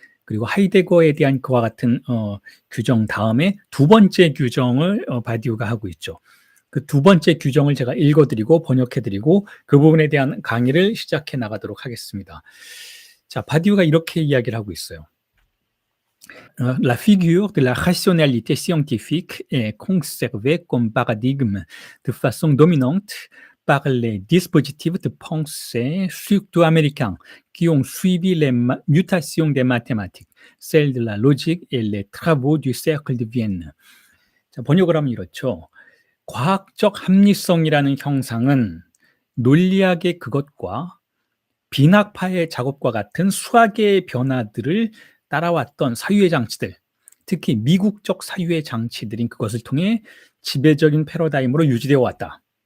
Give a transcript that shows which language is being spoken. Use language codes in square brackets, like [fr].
[ko] 그리고 하이데거에 대한 그와 같은 규정 다음에 두 번째 규정을 바디우가 하고 있죠. 그 두 번째 규정을 제가 읽어드리고 번역해드리고 그 부분에 대한 강의를 시작해 나가도록 하겠습니다. 자, 바디우가 이렇게 이야기를 하고 있어요. [fr] La figure de la rationalité scientifique est conservée comme paradigme de façon dominante par les dispositifs de pensée surtout américains qui ont suivi les mutations des mathématiques, celles de la logique et les travaux du cercle de Vienne. [ko] 자, 번역을 하면 이렇죠. 과학적 합리성이라는 형상은 논리학의 그것과 빈학파의 작업과 같은 수학의 변화들을 따라왔던 사유의 장치들, 특히 미국적 사유의 장치들인 그것을 통해 지배적인 패러다임으로 유지되어 왔다.